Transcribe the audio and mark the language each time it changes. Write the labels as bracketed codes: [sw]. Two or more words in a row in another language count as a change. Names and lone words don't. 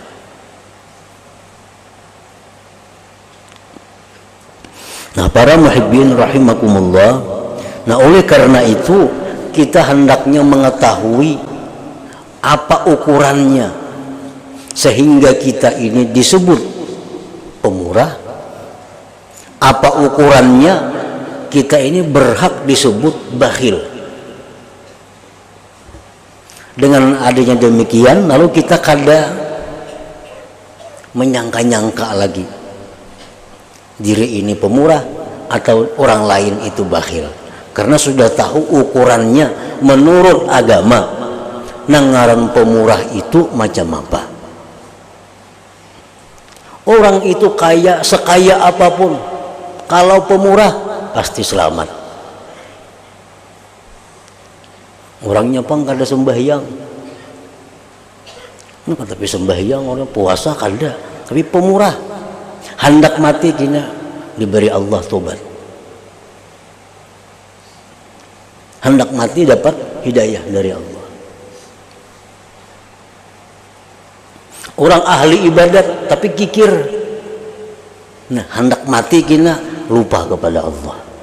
[id] Nah, para [ar] muhibbin rahimakumullah, [id] nah oleh karena itu kita hendaknya mengetahui apa ukurannya sehingga kita ini disebut pemurah, apa ukurannya kita ini berhak disebut bakhil. Dengan adanya demikian, lalu kita kada menyangka-nyangka lagi diri ini pemurah atau orang lain itu bakhil, karena sudah tahu ukurannya menurut agama. [bjn] Nangaran pemurah itu macam apa? [id] Orang itu kaya sekaya apapun, kalau pemurah pasti selamat. [bjn] Orangnya pang kada sembahyang, tapi sembahyang, orang puasa kada, tapi pemurah. [id] Hendak mati kina diberi Allah tobat, hendak mati dapat hidayah dari Allah. Orang ahli ibadat tapi kikir, nah hendak mati kina lupa kepada Allah.